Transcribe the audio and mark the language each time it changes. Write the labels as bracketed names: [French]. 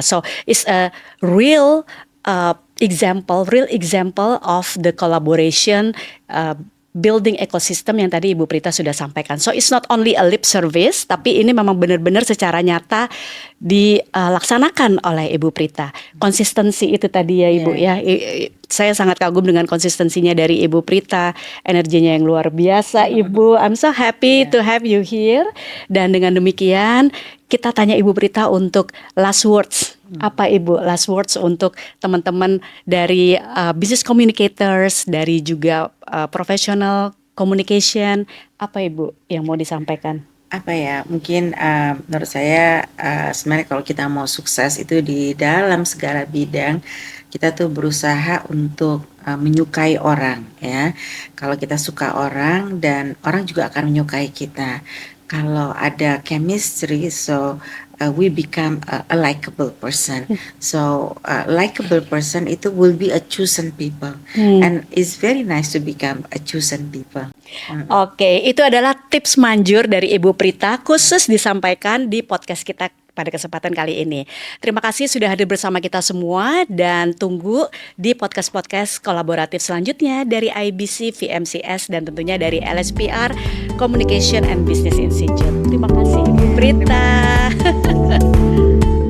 [English] So it's a real example of the collaboration, building ecosystem [Indonesian] yang tadi Ibu Prita sudah sampaikan. [English] So it's not only a lip service, [Indonesian] tapi ini memang benar-benar secara nyata dilaksanakan oleh Ibu Prita. Konsistensi itu tadi ya Ibu ya. Saya sangat kagum dengan konsistensinya dari Ibu Prita, energinya yang luar biasa Ibu. [English] I'm so happy to have you here. [Indonesian] Dan dengan demikian kita tanya Ibu Prita untuk last words. Apa Ibu last words untuk teman-teman dari business communicators, dari juga professional communication, apa Ibu yang mau disampaikan? Apa ya, mungkin menurut saya sebenarnya kalau kita mau sukses itu di dalam segala bidang, kita tuh berusaha untuk menyukai orang ya. Kalau kita suka orang dan orang juga akan menyukai kita. Kalau ada chemistry, [English] so we become a likable person. So likable person [Indonesian] itu [English] will be a chosen people, and it's very nice to become a chosen people. [Indonesian] Oke, itu adalah tips manjur dari Ibu Prita khusus disampaikan di podcast kita pada kesempatan kali ini. Terima kasih sudah hadir bersama kita semua dan tunggu di podcast-podcast kolaboratif selanjutnya dari IBC, VMCS dan tentunya dari LSPR Communication and Business Institute. Terima kasih Ibu Prita.